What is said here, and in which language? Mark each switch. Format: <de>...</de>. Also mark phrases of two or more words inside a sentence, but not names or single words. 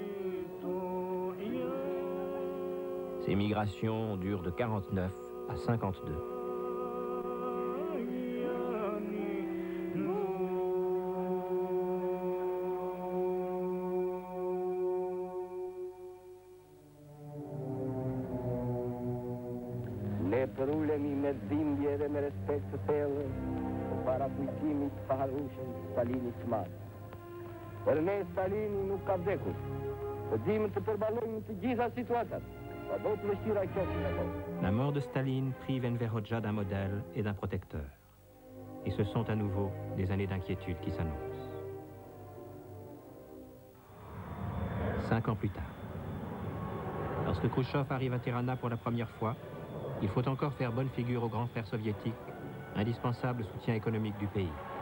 <fr>Ces migrations durent de 49 à 52.</fr> <sq>Ne përulemi me dhimbje dhe me respekt të thellë para kujtimit të paharrueshëm të Stalinit të madh. Për ne Stalini nuk ka vdekur. Të dimë të përballojmë të gjitha situatat, sado të vështira qofshin ato.</sq> <fr>La mort de Staline prive Enver Hoxha d'un modèle et d'un protecteur. Et ce sont à nouveau des années d'inquiétude qui s'annoncent. 5 ans plus tard, lorsque Khrouchtchev arrive à Tirana pour la première fois, il faut encore faire bonne figure aux grands frères soviétiques, indispensable soutien économique du pays.</fr>